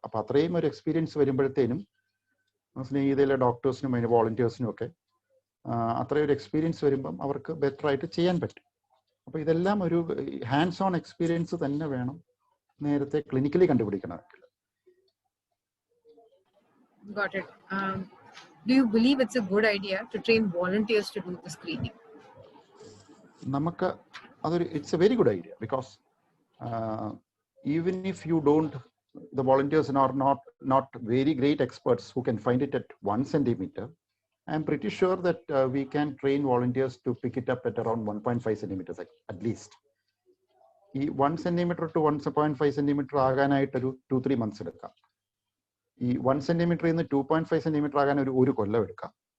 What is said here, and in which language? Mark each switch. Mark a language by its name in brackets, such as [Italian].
[Malayalam] അപ്പം അത്രയും ഒരു എക്സ്പീരിയൻസ് വരുമ്പോഴത്തേനും സ്നേഹിതയിലെ ഡോക്ടേഴ്സിനും അതിന് വോളണ്ടിയേഴ്സിനും ഒക്കെ അത്രയൊരു എക്സ്പീരിയൻസ് വരുമ്പം അവർക്ക് ബെറ്റർ ആയിട്ട് ചെയ്യാൻ പറ്റും. അപ്പോൾ ഇതെല്ലാം ഒരു ഹാൻഡ്സ് ഓൺ എക്സ്പീരിയൻസ് തന്നെ വേണം നേരത്തെ clinically കണ്ടുപിടിക്കണമെങ്കിൽ. [English] Got it. Do you believe it's a good idea to train volunteers to do the screening? നമുക്ക് it's a very good idea because even if you don't, the volunteers are not very great experts who can find it at 1 centimeter. I'm pretty sure that we can train volunteers to pick it up at around 1.5 centimeters at least. [Malayalam] ഈ 1 centimeter to 1.5 centimeter ആകാനായിട്ടൊരു 2-3 months എടുക്കാം. ഈ 1 centimeter നിന്ന് 2.5 centimeter ആകാൻ ഒരു കൊല്ലം എടുക്കാം.